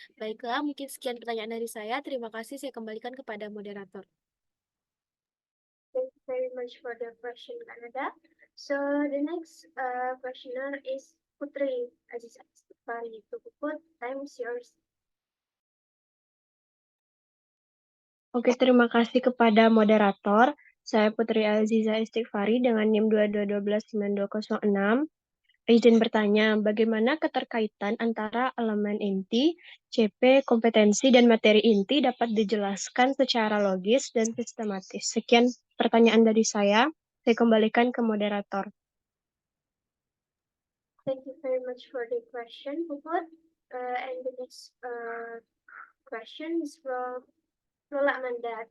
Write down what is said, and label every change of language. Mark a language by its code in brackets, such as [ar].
[id] Baiklah, mungkin sekian pertanyaan dari saya. Terima kasih, saya kembalikan kepada moderator. [en] Thank you very much for the question, Canada. So the next questioner is Putri Aziza Istighfari. Put, time is yours. [id] Oke, terima kasih kepada moderator. Saya Putri Aziza Istighfari dengan NIM 22129206. Izin bertanya, bagaimana keterkaitan antara elemen inti, CP, kompetensi, dan materi inti dapat dijelaskan secara logis dan sistematis? Sekian pertanyaan dari saya kembalikan ke moderator. [en] Thank you very much for the question, Puput. And the next question is from Lola Amanda.